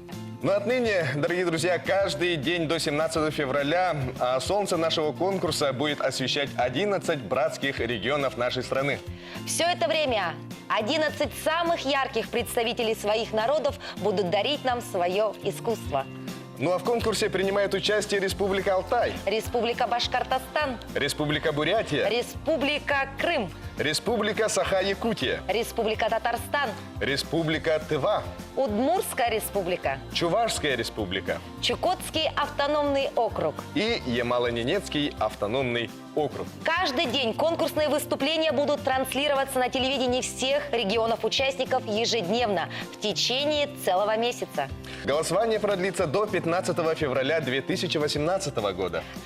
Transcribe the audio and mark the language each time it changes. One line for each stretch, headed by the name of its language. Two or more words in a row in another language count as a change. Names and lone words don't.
Russian: Но отныне, дорогие друзья, каждый день до 17 февраля солнце нашего конкурса будет освещать 11 братских регионов нашей страны. Все это время 11 самых ярких представителей своих народов будут дарить нам свое искусство. Ну а в конкурсе принимают участие Республика Алтай, Республика Башкортостан, Республика Бурятия, Республика Крым, Республика Саха-Якутия, Республика Татарстан, Республика Тыва, Удмуртская республика, Чувашская республика Чукотский автономный округ и Ямало-Ненецкий автономный округ. Каждый день конкурсные выступления будут транслироваться на телевидении всех регионов-участников ежедневно в течение целого месяца. Голосование продлится до 15 февраля 2018 года.